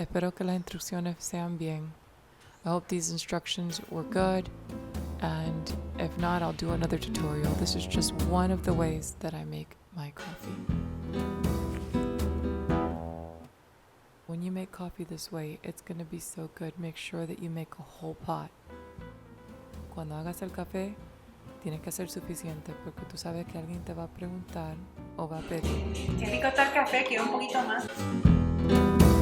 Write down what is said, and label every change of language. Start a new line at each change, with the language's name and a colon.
Spanish: Espero que las instrucciones sean bien.
English: I hope these instructions were good, and if not, I'll do another tutorial. This is just one of the ways that I make my coffee. When you make coffee this way, it's going to be so good. Make sure that you make a whole pot.
Spanish: Cuando hagas el café, tienes que hacer suficiente porque tú sabes que alguien te va a preguntar o va a pedir. Qué rico está el café, quiero un poquito más.